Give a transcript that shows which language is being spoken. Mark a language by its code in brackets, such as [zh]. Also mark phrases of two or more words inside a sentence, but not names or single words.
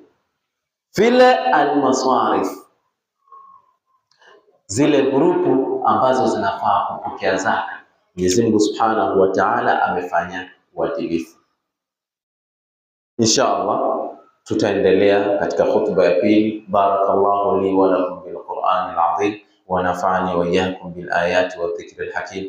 [sw] Vile almaswarif, zile grupu ambazo zinafaa kupokea zaka, Mwenyezi Mungu [ar] سبحانه وتعالى [sw] amefanya uadilifu. [ar] إن شاء الله [sw] tutaendelea katika khutba ya pili. [ar] بارك الله لي ولكم بالقرآن العظيم ونفعني وإياكم بالآيات والذكر الحكيم.